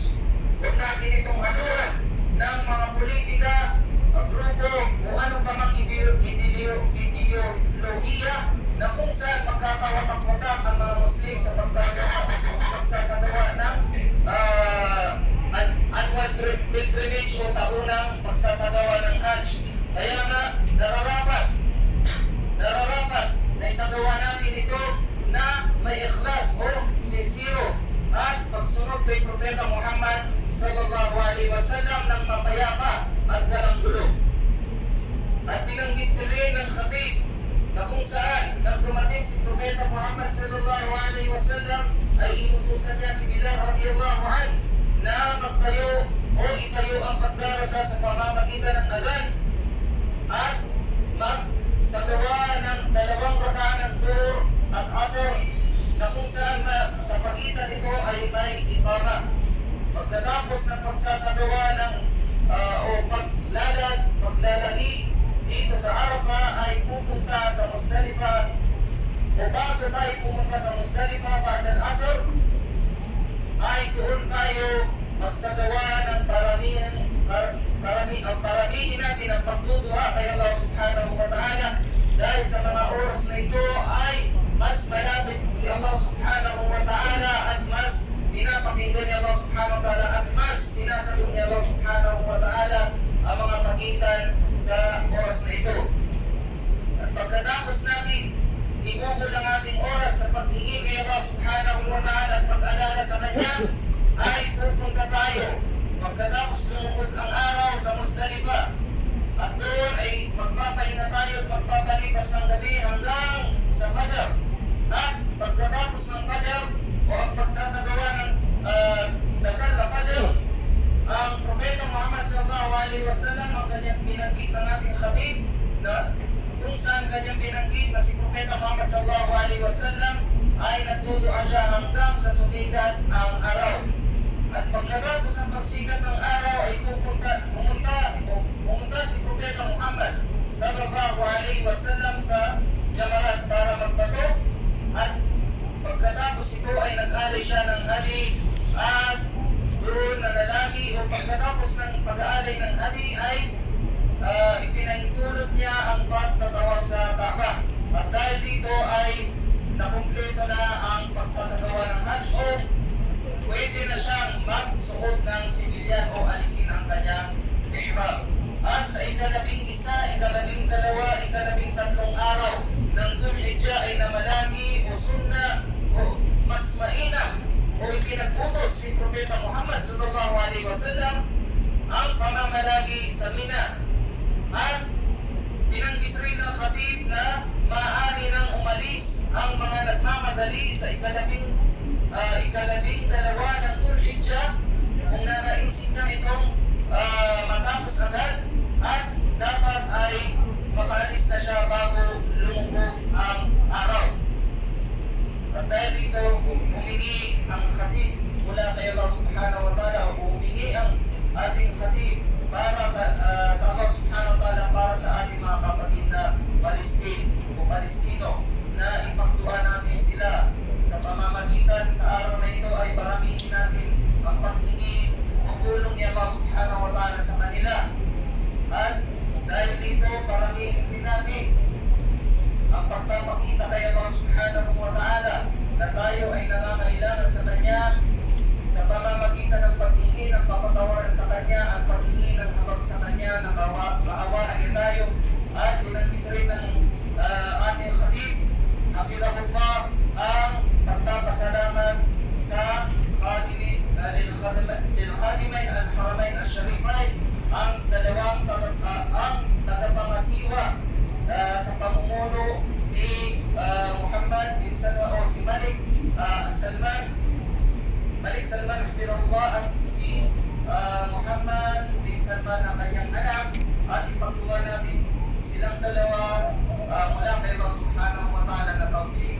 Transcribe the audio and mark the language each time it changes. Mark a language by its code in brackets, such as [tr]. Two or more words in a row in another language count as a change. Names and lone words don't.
[tl] Huwag natin itong haluran ng mga politika, grupo o anong pa mang ideolohiya na kung saan magkakawatak-watak ang mga Muslim sa pagsasagawa ng [en] annual pilgrimage [tl] o taunang pagsasagawa ng Hajj. Kaya nga, nararapat na isagawa natin ito na may ikhlas o sincero at pagsunod kay Propeta Muhammad [ar] صلى الله عليه وسلم [tl] ng mapayapa at walang gulo. At binanggit ko rin ng hadith na kung saan nang dumating si Propeta Muhammad [ar] صلى الله عليه وسلم [tl] ay inutusan niya si Bilal [ar] رضي الله عنه [tl] na magtayo o itayo ang pagdarasa sa pamamagitan ng adhan at magsagawa ng 2 rakaan ng Dhuhr at Asr saan sa pagitan nito ay may iqama. Pagkatapos ng pagsasagawa ng o paglalagi dito sa Arafah ay pupunta sa Muzdalifah, o bago tayo pumunta sa Muzdalifah [ar] بعد العصر [tl] ay doon tayo magsagawa ng paramihin natin ang pagduduha kay Allah [ar] سبحانه وتعالى, [tl] dahil sa mga oras na ito ay mas malapit si Allah [ar] سبحانه وتعالى [tl] at mas pinapakinggan ni Allah [ar] سبحانه وتعالى [tl] at mas sinasagot ni Allah [ar] سبحانه وتعالى [tl] ang mga pagitan sa oras na ito. At pagkatapos natin igugol ang ating oras sa paghingi kay Allah [ar] سبحانه وتعالى [tl] at pag-alala sa Kanya, ay pupunta tayo pagkatapos lumubog ang araw sa Muzdalifah, at doon ay magpapahinga tayo at magpapalipas ng gabi hanggang sa Fajr. At pagkatapos ng Fajr o ang pagsasagawa ng dasal na Fajr, ang Propeta Muhammad [ar] صلى الله عليه وسلم [tl] ang kanyang binanggit ng ating khatib, na kung saan kanyang binanggit na si Propeta Muhammad [ar] صلى الله عليه وسلم [tl] ay nagdudua siya hanggang sa sumikat ang araw. At pagkatapos ng pagsikat ng araw ay pumunta si Propeta Muhammad [ar] صلى الله عليه وسلم [tl] sa Jamarat para magbato, at pagkatapos ito ay nag-alay siya ng hadi, at doon nanalagi, o pagkatapos ng pag-aalay ng hadi ay ipinahintulot niya ang pagtatawaf sa Kaaba. At dahil dito ay nakumpleto na ang pagsasagawa ng Hajj, o pwede na siyang magsuot ng sibilyan o alisin ang kanyang ihram. At sa ika-11, ika-12, ika-13 araw ng Dhul-Hijjah ay namalagi o sunna o mas mainam o ipinag-utos ni Propeta Muhammad [ar] صلى الله عليه وسلم [tl] ang pamamalagi sa Mina. At binanggit rin ng khatib na maaari nang umalis ang mga nagmamadali sa ika-12 ng Dhul-Hijjah kung nanaisin niya itong matapos agad, at dapat ay makaalis na siya bago lumubog ang araw. At dahil dito, humingi ang khatib mula kay Allah [ar] سبحانه وتعالى, [tl] o humingi ang ating khatib para sa Allah [ar] سبحانه وتعالى [tl] para sa ating mga kapatid na Palestino, na ipagduan natin sila sa pamamagitan sa araw na ito ay paramihin natin ang paghingi o tulong ni Allah [ar] سبحانه وتعالى [tl] sa kanila. At dahil dito, paramihin din natin ang pagpapakita kay Allah [ar] سبحانه وتعالى [tl] na tayo ay nangangailangan sa Kanya sa pamamagitan ng paghingi ng kapatawaran sa Kanya at paghingi ng habag sa Kanya na maawaan niya tayo. At binanggit rin ng ating khatib, hafidhahullah, ang pagpapasalamat sa [ar] لخادمي الحرمين الشريفين, [tl] ang tagapangasiwa sa pamumuno ni Muhammad bin Salman, o si Malik Salman hafidhahullah, at si Muhammad bin Salman ang kanyang anak, at ipagduwa natin silang dalawa mula kay Allah [ar] سبحانه وتعالى [tl] na